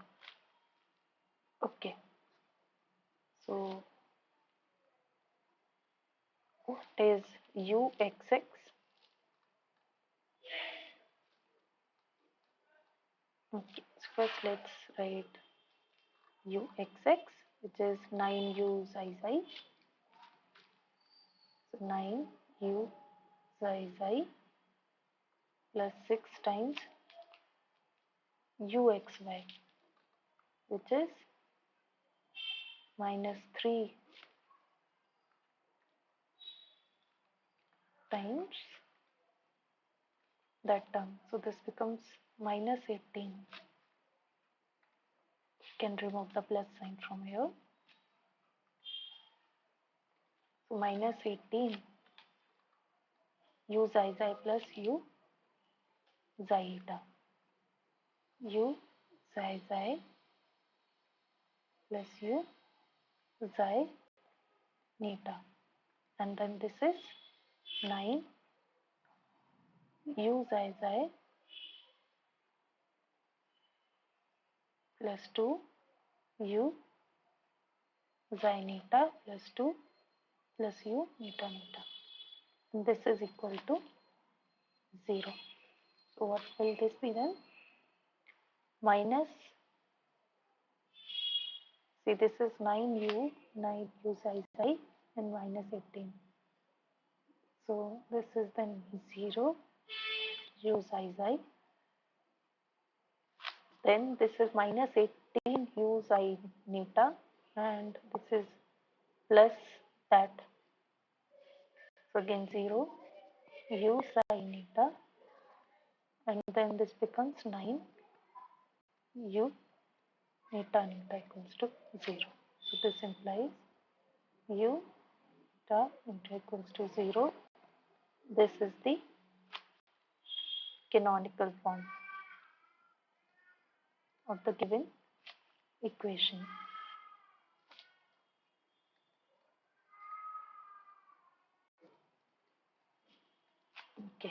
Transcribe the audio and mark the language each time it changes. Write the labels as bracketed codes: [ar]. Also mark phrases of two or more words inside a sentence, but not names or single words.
[en] Okay, so what is uxx? Okay, so first let's write uxx, which is 9u xi xi. So 9u xi xi plus 6 times uxy, which is minus 3 times that term. So this becomes minus 18. You can remove the plus sign from here. So minus 18 u xi xi plus u xi eta. U xi xi plus u xi neta. And then this is 9 u xi xi plus 2 u xi neta plus 2 plus u neta neta. And this is equal to 0. So what will this be then? Minus, see this is 9u xi xi and minus 18. So this is then 0 u xi xi. Then this is minus 18 u xi neta and this is plus that. So again 0 u xi neta and then this becomes 9 u neta neta equals to 0. So this implies u neta neta equals to 0. This is the canonical form of the given equation. Okay.